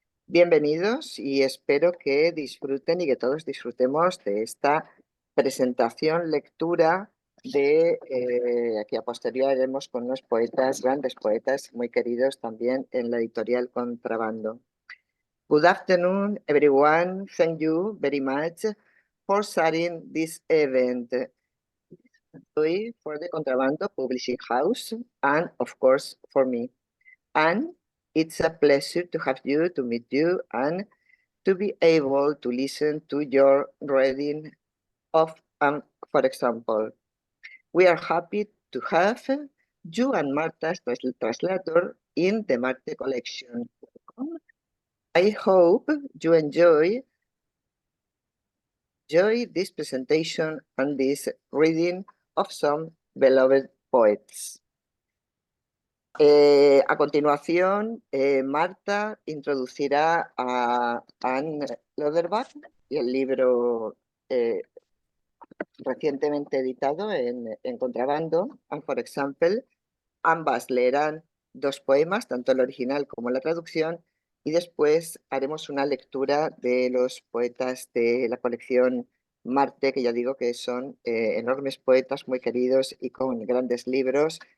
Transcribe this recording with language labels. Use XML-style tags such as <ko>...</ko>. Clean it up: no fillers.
<es>Bienvenidos y espero que disfruten y que todos disfrutemos de esta presentación, lectura que a posteriori haremos con unos poetas, grandes poetas muy queridos también en la editorial Contrabando.</es> <en>Good afternoon, everyone. Thank you very much for starting this event for the Contrabando Publishing House and, of course, for me. And it's a pleasure to meet you and to be able to listen to your reading of, for example. We are happy to have you and Marta as translator in the Marte collection. I hope you enjoy this presentation and this reading of some beloved poets.</en> <es>A continuación, Marta introducirá a Anne Loderbach y el libro recientemente editado en Contrabando, and for Example. Ambas leerán dos poemas, tanto el original como la traducción, y después haremos una lectura de los poetas de la colección Marte, que ya digo que son enormes poetas muy queridos y con grandes libros.</es>